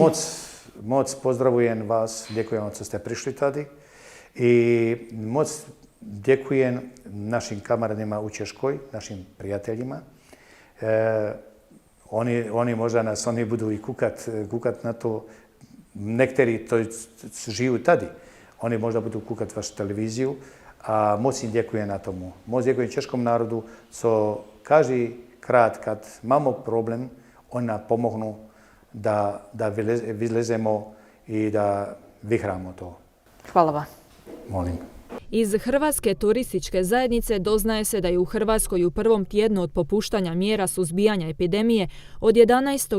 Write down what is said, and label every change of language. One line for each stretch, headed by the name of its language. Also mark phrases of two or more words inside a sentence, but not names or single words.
Croatian: Moc pozdravujem vas, djekujem vam što ste prišli tada i moc djekujem našim kamaradima u Češkoj, našim prijateljima. Oni možda nas, oni budu i kukat na to, nekteri to živu tadi, oni možda budu kukat vašu televiziju, a moc im djekujem na tomu. Moc djekujem češkom narodu,
Czech: co každý krát,
Croatian: kad imamo problem, oni nam pomognu da vylezemo i da vyhramo to. Hvala vam. Molim. Iz Hrvatske turističke zajednice doznaje se da je u Hrvatskoj u prvom tjednu od popuštanja mjera suzbijanja epidemije od 11.